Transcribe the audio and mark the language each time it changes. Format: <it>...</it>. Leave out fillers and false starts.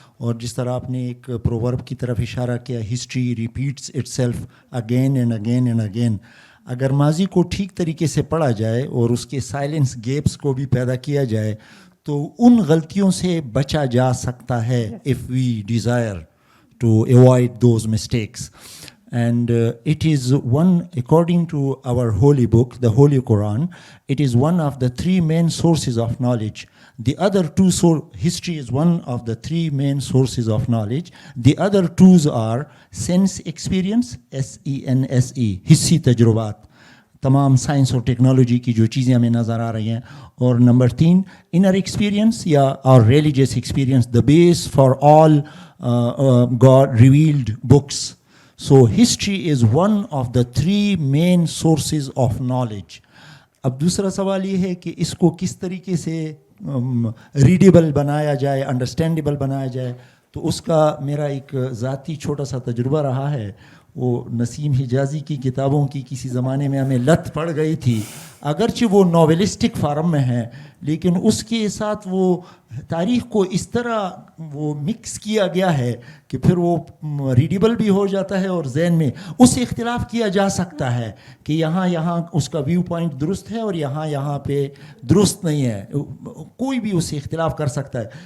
<hi>और जिस तरह आपने एक प्रोवर्ब की तरफ इशारा किया,</hi> <en>history repeats itself again and again</en> <hi>and again. अगर माजी को ठीक तरीके से पढ़ा जाए और उसके साइलेंस गैप्स को भी पैदा किया जाए तो उन गलतियों से बचा जा सकता है,</hi> <en>If we desire to avoid those mistakes. And it is one, according to our holy book, the Holy Quran, it is one of the three main sources of knowledge. The other two, history is one of the three main sources of knowledge. The other two are sense experience, SENSE,</en> <hi>hissi tajrubat, तमाम science और technology की जो चीज़ें हमें नज़र आ रही हैं, और नंबर 3 इनर एक्सपीरियंस या और religious experience,</hi> <en>The base for all God revealed books. So history is one of the three main sources of knowledge.</en> <hi>अब दूसरा सवाल ये है कि इसको किस तरीके से रीडेबल बनाया जाए, अंडरस्टैंडेबल बनाया जाए। तो उसका मेरा एक ज़ाती छोटा सा तजुर्बा रहा है। वो नसीम हिजाज़ी की किताबों की किसी ज़माने में हमें लत पड़ गई थी, अगरचे वो नॉवेलिस्टिक फार्म में है, लेकिन उसके साथ वो तारीख़ को इस तरह वो मिक्स किया गया है कि फिर वो रीडेबल भी हो जाता है और जहन में उससे इख्तिलाफ किया जा सकता है कि यहाँ उसका व्यू पॉइंट दुरुस्त है और यहाँ पे दुरुस्त नहीं है, कोई भी उससे इख्तिलाफ कर सकता है।</hi>